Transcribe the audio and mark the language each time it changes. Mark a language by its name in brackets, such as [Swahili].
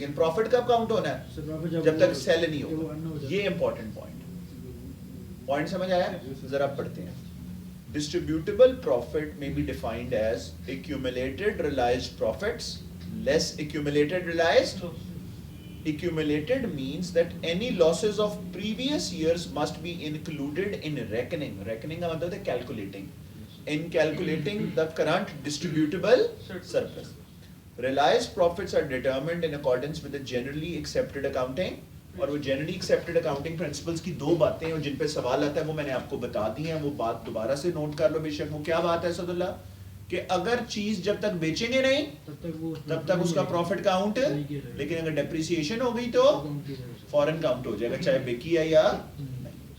[Hindi] लेकिन प्रॉफिट कब काउंट होना है? जब तक सेल नहीं होगा। ये इंपॉर्टेंट पॉइंट समझ आया? जरा पढ़ते हैं। [English] Distributable profit में be defined as accumulated realized profits less accumulated realized. Accumulated means that any losses of previous years must be included in reckoning. [Hindi] Reckoning का मतलब है calculating. [English] In calculating the current distributable surplus. Realized profits are determined in accordance with the generally accepted accounting. [Hindi] और वो generally accepted accounting principles की 2 बातें हैं और जिन पे सवाल आता है वो मैंने आपको बता दी हैं। वो बात दोबारा से नोट कर लो बेशक। वो क्या बात है सदुल्ला? कि अगर चीज जब तक बेचेंगे नहीं तब तक उसका प्रॉफिट काउंट, लेकिन अगर डेप्रिसिएशन हो गई तो फॉरेन काउंट हो जाएगा, चाहे बिकी है या नहीं।